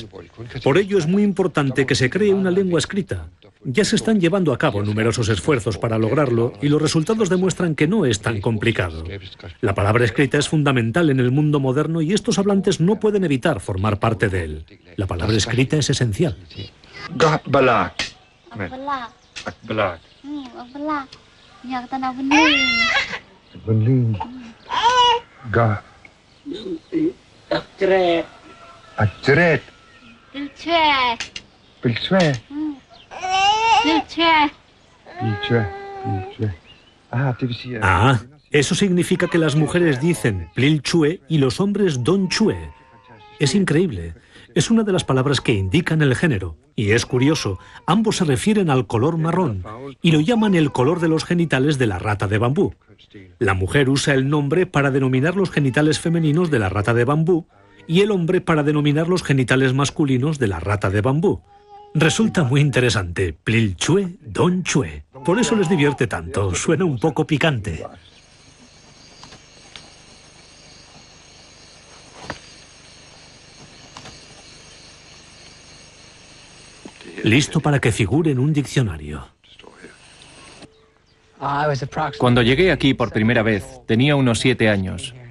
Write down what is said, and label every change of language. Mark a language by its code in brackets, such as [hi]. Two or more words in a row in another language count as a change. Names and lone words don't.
[es] Por ello es muy importante que se cree una lengua escrita. Ya se están llevando a cabo numerosos esfuerzos para lograrlo y los resultados demuestran que no es tan complicado. La palabra escrita es fundamental en el mundo moderno y estos hablantes no pueden evitar formar parte de él. La palabra escrita es esencial. Akbalak. Akbalak. Akbalak. Akbalak. Nyak tanah bening. Bening. Ga. Akjret. Akjret. Pilchwe. Pilchwe. Pilchwe. Pilchwe. Pilchwe. Ah, eso significa que las mujeres dicen plil chue y los hombres don chue. Es increíble. Es una de las palabras que indican el género. Y es curioso, ambos se refieren al color marrón y lo llaman el color de los genitales de la rata de bambú. La mujer usa el nombre para denominar los genitales femeninos de la rata de bambú y el hombre para denominar los genitales masculinos de la rata de bambú. Resulta muy interesante. Plil chue, don chue. Por eso les divierte tanto. Suena un poco picante. Listo para que figure en un diccionario. Cuando llegué aquí por primera vez, tenía unos 7 años.